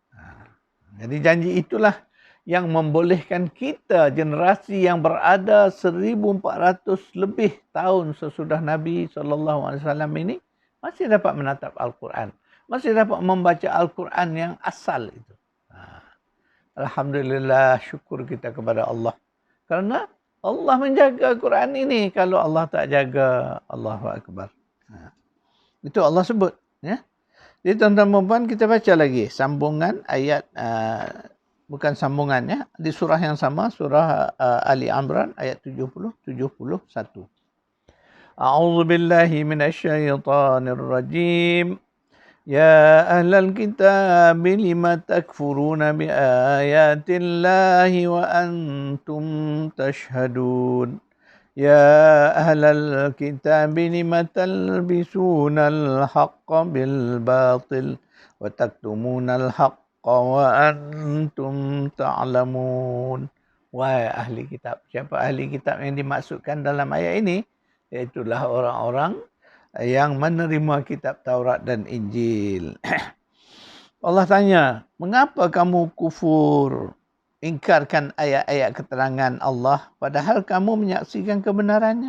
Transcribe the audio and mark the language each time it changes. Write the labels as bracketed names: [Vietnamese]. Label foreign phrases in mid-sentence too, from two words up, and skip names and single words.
[Malay] Jadi janji itulah yang membolehkan kita generasi yang berada 1400 lebih tahun sesudah Nabi SAW ini masih dapat menatap Al-Quran. Masih dapat membaca Al-Quran yang asal itu. Alhamdulillah, syukur kita kepada Allah. Kerana Allah menjaga Quran ini. Kalau Allah tak jaga, [Arabic] الله أكبر. [Malay] Itu Allah sebut. Ya. Jadi tuan-tuan dan puan, kita baca lagi sambungan ayat, bukan sambungannya, di surah yang sama, surah Ali Imran ayat 70-71. [Arabic] أعوذ بالله من الشيطان الرجيم. يا أهل الكتاب لم تكفرون بآيات الله وأنتم تشهدون. يا أهل الكتاب لم تلبسون الحق بالباطل وتكتمون الحق وأنتم تعلمون. [Malay] Wahai ahli kitab. Siapa ahli kitab yang dimaksudkan dalam ayat ini? Iaitulah orang-orang yang menerima kitab Taurat dan Injil. Allah tanya, mengapa kamu kufur, ingkarkan ayat-ayat keterangan Allah padahal kamu menyaksikan kebenarannya?